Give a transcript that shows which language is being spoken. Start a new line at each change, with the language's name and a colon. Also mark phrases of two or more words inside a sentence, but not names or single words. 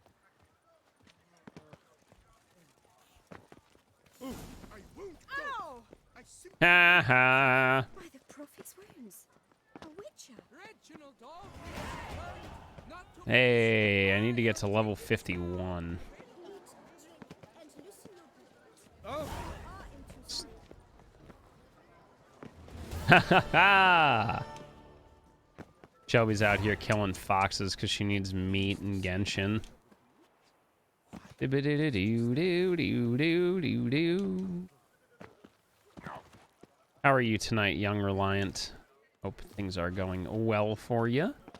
English: Ow! Ha ha. By the prophet's wounds. A witcher. Reginald dog. Not to Hey, I need to get to level 51. Oh, Ha ha ha! Shelby's out here killing foxes because she needs meat and Genshin. How are you tonight, young Reliant? Hope things are going well for you.